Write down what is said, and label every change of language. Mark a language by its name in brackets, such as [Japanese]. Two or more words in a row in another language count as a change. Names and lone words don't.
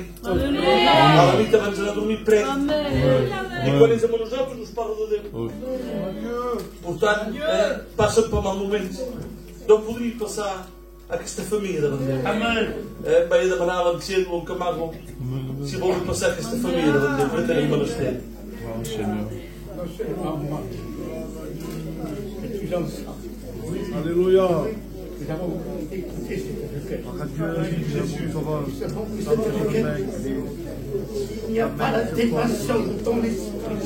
[Catalan] A la nit abans d'anar a dormir prego. I quan és amb nosaltres nos parla de Déu. Per tant, passen per mal moments. No podria passar aquesta família davant Déu. Vaig demanar a l'anciano, al Camargo, si vol passar aquesta família davant Déu, que tenim menester. [French] Alléluia. Il n'y a pas la dépression de ton esprit.